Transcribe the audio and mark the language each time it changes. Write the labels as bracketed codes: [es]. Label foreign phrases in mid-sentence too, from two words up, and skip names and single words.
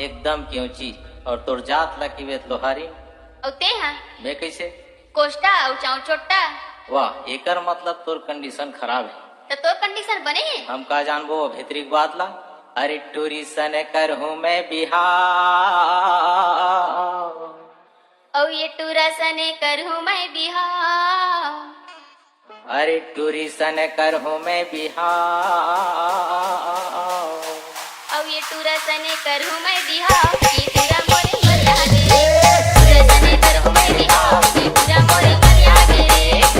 [hne] दम की ऊंची और तोर जात ला की वेत लोहारी औते हां मैं कैसे कोष्टा औ चाउ छोटा वाह एकर मतलब तोर कंडीशन खराब है तो तोर कंडीशन बने है हम का जानबो भीतरी बात ला अरे टूरी सन कर हूँ मैं बिहार औ ये टूरा सने करहूं मैं बिहार अरे टूरी सन कर हूँ मैं बिहार औ ये टूरा सने करहूं मैं बिहार ये टूरा मोरे मरिया गे टूरा सने करहूं मैं बिहार ये टूरा मोरे मरिया गे